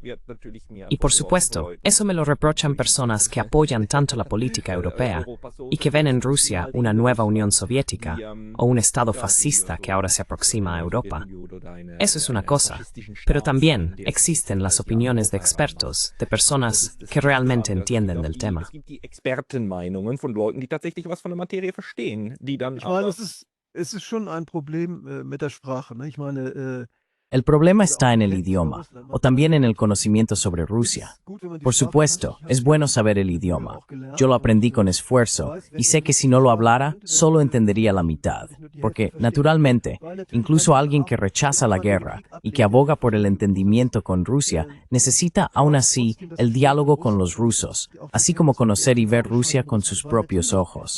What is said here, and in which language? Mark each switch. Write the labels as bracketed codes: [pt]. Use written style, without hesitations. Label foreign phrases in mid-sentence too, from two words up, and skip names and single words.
[es] Y por supuesto, eso me lo reprochan personas que apoyan tanto la política europea y que ven en Rusia una nueva Unión Soviética o un Estado fascista que ahora se aproxima a Europa. Eso es una cosa, pero también existen las opiniones de expertos, de personas que realmente entienden del tema. [de] Expertenmeinungen von Leuten, die tatsächlich was von der Materie verstehen, die dann Ich meine, es ist schon ein Problem mit der Sprache, ne? Ich meine, [es] El problema está en el idioma, o también en el conocimiento sobre Rusia. Por supuesto, es bueno saber el idioma. Yo lo aprendí con esfuerzo, y sé que si no lo hablara, solo entendería la mitad. Porque, naturalmente, incluso alguien que rechaza la guerra y que aboga por el entendimiento con Rusia, necesita aún así el diálogo con los rusos, así como conocer y ver Rusia con sus propios ojos.